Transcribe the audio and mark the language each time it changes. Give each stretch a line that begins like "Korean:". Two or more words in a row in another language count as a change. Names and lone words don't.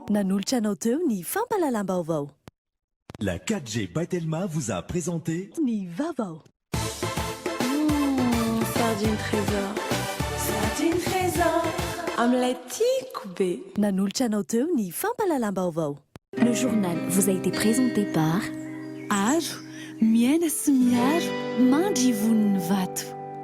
Malagasy: nanolotra anao teo ny fampalalam-baovao.
French: La 4G Batelma vous a présenté
Malagasy: ny vaovao. Sardine trésor. Sardine trésor. Omelette tiako be. Nanolotra anao teo ny fampalalam-baovao.
French: Le journal vous a été présenté par Aro,
Malagasy: miaina sy miaro mandry voniny vato.